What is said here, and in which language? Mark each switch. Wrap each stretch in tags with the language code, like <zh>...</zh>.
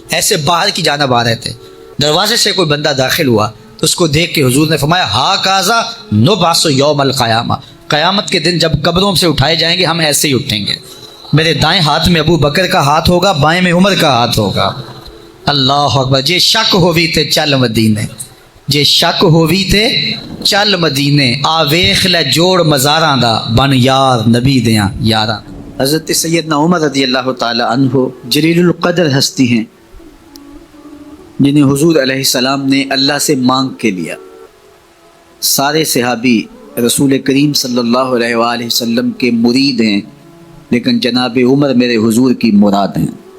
<ur>ایسے باہر کی جانب آ رہے تھے. دروازے سے کوئی بندہ داخل ہوا تو اس کو دیکھ کے حضور نے فرمایا</ur> <ar>ہا کازا نبعث یوم القیامہ.</ar> <ur>قیامت کے دن جب قبروں سے اٹھائے جائیں گے ہم ایسے ہی اٹھیں گے. میرے دائیں ہاتھ میں ابو بکر کا ہاتھ ہوگا، بائیں میں عمر کا ہاتھ ہوگا.</ur> <ar>اللہ اکبر.</ar> <pa>جے شک ہووی تے چل مدینے، جے شک ہووی تے چل مدینے، آ ویخ لے جوڑ مزاراں دا بن یار نبی دیاں یاراں.</pa> <ur>حضرت سیدنا عمر رضی اللہ تعالی عنہ جلیل القدر ہستی ہیں جنہیں حضور علیہ السلام نے اللہ سے مانگ کے لیا. سارے صحابی رسول کریم صلی اللہ علیہ وآلہ وسلم کے مرید ہیں، لیکن جناب عمر میرے حضور کی مراد ہیں.</ur>